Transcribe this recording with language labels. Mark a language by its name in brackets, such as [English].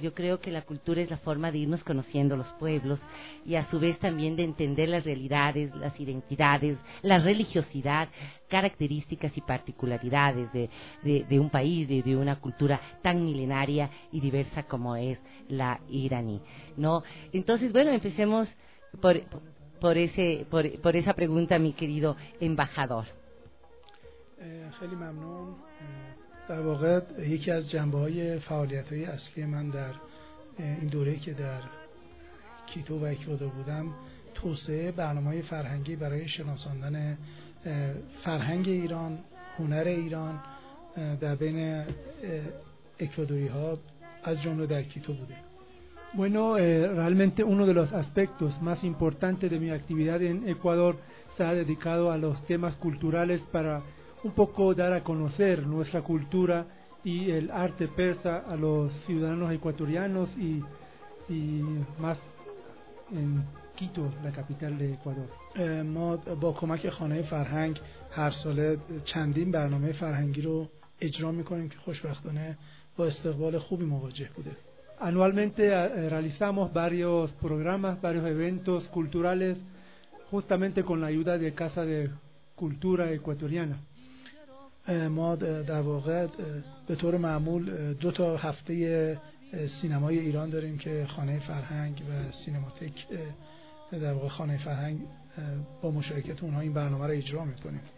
[Spanish] Yo creo que la cultura es la forma de irnos conociendo los pueblos y a su vez también de entender las realidades, las identidades, la religiosidad, características y particularidades de un país, de una cultura tan milenaria y diversa como es la iraní, ¿no? Entonces, bueno, empecemos por esa pregunta, mi querido embajador. [Persian] خیلی ممنون. در واقع یکی از جنبه‌های فعالیت‌های اصلی من در این دوره‌ای که در کیتو و اکوادور بودم توسعه برنامه‌های فرهنگی برای شناساندن فرهنگ ایران، هنر ایران در بین اکوادوری‌ها از جمله در کیتو بوده. [Spanish] Bueno, realmente uno de los aspectos más importantes de mi actividad en Ecuador se ha dedicado a los temas culturales para un poco dar a conocer nuestra cultura y el arte persa a los ciudadanos ecuatorianos y más en Quito, la capital de Ecuador. [Persian] ما با کمک خانه فرهنگ هر ساله چندین برنامه فرهنگی رو اجرا می‌کنیم که خوشبختانه با استقبال خوبی مواجه بوده. [Spanish] Anualmente realizamos varios programas, varios eventos culturales, justamente con la ayuda de Casa de Cultura Ecuatoriana. [Persian] ما در واقع به طور معمول دو تا هفته سینمای ایران داریم که خانه فرهنگ و سینماتیک در واقع خانه فرهنگ با مشارکت اونها این برنامه را اجرا میکنیم.